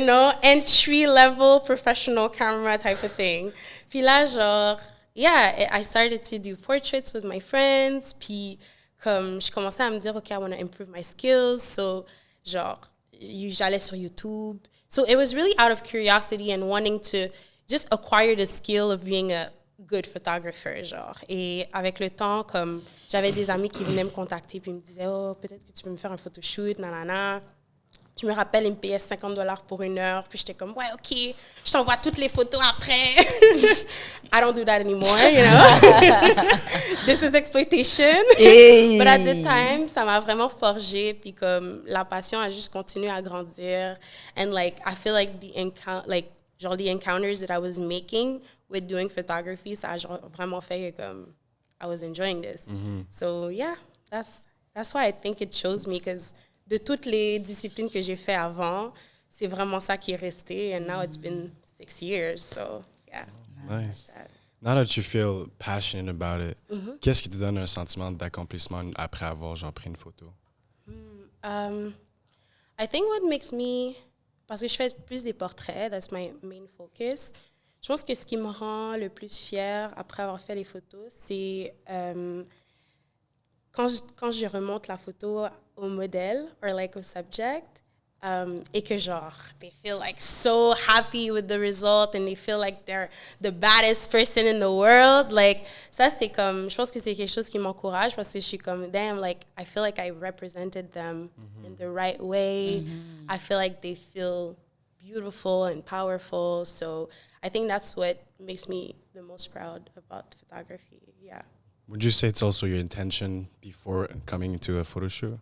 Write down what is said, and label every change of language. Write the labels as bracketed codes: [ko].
[en] You know, entry-level professional camera type of thing. [fr] Puis là, genre, [en] yeah, I started to do portraits with my friends. [fr] Puis, comme, je commençais à me dire, [en] okay, I want to improve my skills. [fr] So, genre, j'allais sur YouTube. [en] So, it was really out of curiosity and wanting to just acquire the skill of being a good photographer, genre. [fr] Et avec le temps, comme, j'avais des amis qui venaient me contacter puis me disaient, oh, peut-être que tu peux me faire un photoshoot, nanana. Je me rappelle, ils me payaient $50 pour 1 heure. Puis j'étais comme, ouais, OK, je t'envoie toutes les photos après. [en] I don't do that anymore, you know. This is exploitation. Hey. But at the time, [fr] ça m'a vraiment forgé. Puis comme la passion a juste continué à grandir. [en] And like, I feel like the encounters that I was making with doing photography, [fr] ça a vraiment fait que comme, [en] I was enjoying this. So yeah, that's why I think it shows me, because [fr] de toutes les disciplines que j'ai fait avant, c'est vraiment ça qui est resté. [en] And now it's been 6 years, so yeah. Nice. Now that you feel passionate about it, [fr] qu'est-ce qui te donne un sentiment d'accomplissement après avoir genre pris une photo? [en] I think what makes me, [fr] parce que je fais plus des portraits, [en] that's my main focus. [fr] Je pense que ce qui me rend le plus fière après avoir fait les photos, c'est quand je remonte la photo au modèle or like au subject, et que genre [en] they feel like so happy with the result and they feel like they're the baddest person in the world. [fr] Like ça c'était comme, je pense que c'est quelque chose qui m'encourage parce que je suis comme [en] damn, like I feel like I represented them in the right way. I feel like they feel beautiful and powerful. So I think that's what makes me the most proud about photography. Yeah. Would you say it's also your intention before coming into a photo shoot?